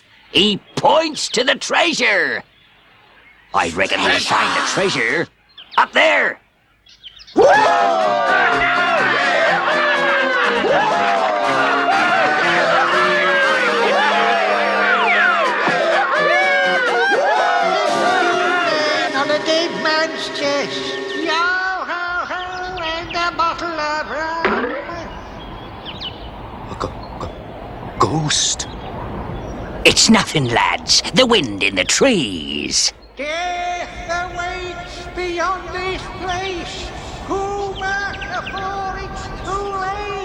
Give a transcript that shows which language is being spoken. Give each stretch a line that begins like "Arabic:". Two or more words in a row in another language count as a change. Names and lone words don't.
English: He points to the treasure. I reckon we'll find the treasure up there. On a dead man's chest. Yo ho ho, and a bottle of rum. Ghost. It's nothing, lads. The wind in the trees. Death awaits beyond this place. Who mark before it's too late?